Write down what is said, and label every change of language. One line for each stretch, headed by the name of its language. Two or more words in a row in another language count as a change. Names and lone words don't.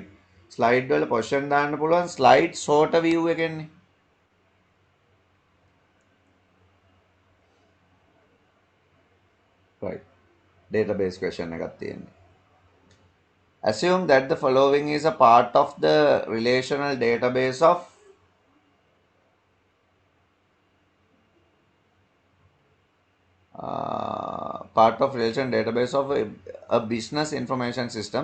Sinhala: Slide වල position දාන්න පුළුවන්
English: slide sorter view
Sinhala: එකෙන්නේ.
English: Right. Database question
Sinhala: එකක් තියෙන්නේ.
English: Assume that the following is a part of the relational database of relation database of a business information system.